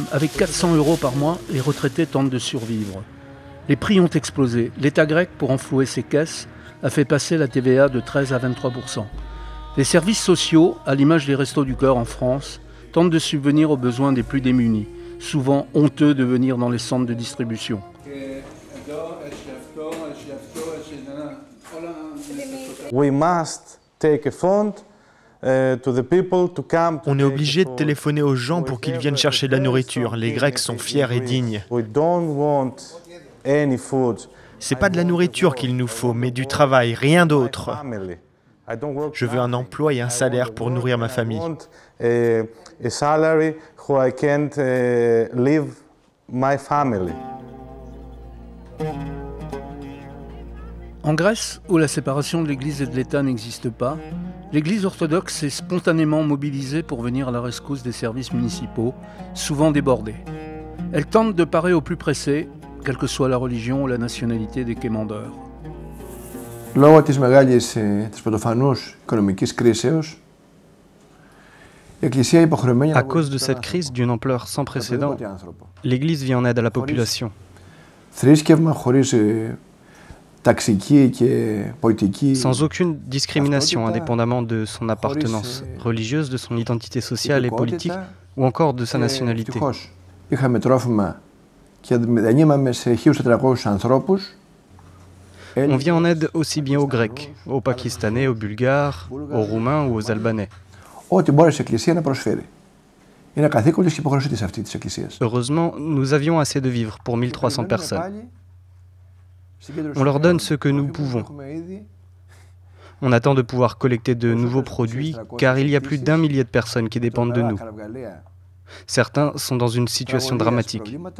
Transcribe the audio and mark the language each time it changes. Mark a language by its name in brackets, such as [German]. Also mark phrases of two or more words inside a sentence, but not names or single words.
[French] Avec 400 € par mois, les retraités tentent de survivre. Les prix ont explosé. L'État grec, pour enflouer ses caisses, a fait passer la TVA de 13 à 23%. Les services sociaux, à l'image des Restos du Cœur en France, tentent de subvenir aux besoins des plus démunis, souvent honteux de venir dans les centres de distribution. [English] We must take a phone to the people to come. [French] On est obligé de téléphoner aux gens pour qu'ils viennent chercher de la nourriture. Les Grecs sont fiers et dignes. [English] We don't want any food. [French] C'est pas de la nourriture qu'il nous faut, mais du travail, rien d'autre. Je veux un emploi et un salaire pour nourrir ma famille. [English] A salary who I can live my family. [French] En Grèce, où la séparation de l'Église et de l'État n'existe pas, l'Église orthodoxe s'est spontanément mobilisée pour venir à la rescousse des services municipaux, souvent débordés. Elle tente de parer aux plus pressés, quelle que soit la religion ou la nationalité des quémandeurs. [Greek] Λόγω της μεγάλης, της πρωτοφανούς οικονομικής κρίσεως, η Εκκλησία υποχρεωμένη [French] À cause de cette crise d'une ampleur sans précédent, l'Église vient en aide à la population. [Greek] θρήσκευμα, χωρίς ταξική και πολιτική. [French] Sans aucune discrimination indépendamment de son appartenance religieuse, de son identité sociale et politique ou encore de sa nationalité. [Greek] Είχαμε τρόφιμα και διανύμαμε σε 1.400 ανθρώπους. [French] On vient en aide aussi bien aux Grecs, aux Pakistanais, aux Bulgares, aux Roumains ou aux Albanais. [Greek] Ό,τι μπόρεσε η Εκκλησία να προσφέρει. Είναι καθήκον της και υποχρέωση της αυτή της Εκκλησίας. [French] Heureusement, nous avions assez de vivres pour 1300 personnes. On leur donne ce que nous pouvons. On attend de pouvoir collecter de nouveaux produits car il y a plus d'1 millier de personnes qui dépendent de nous. Certains sont dans une situation dramatique.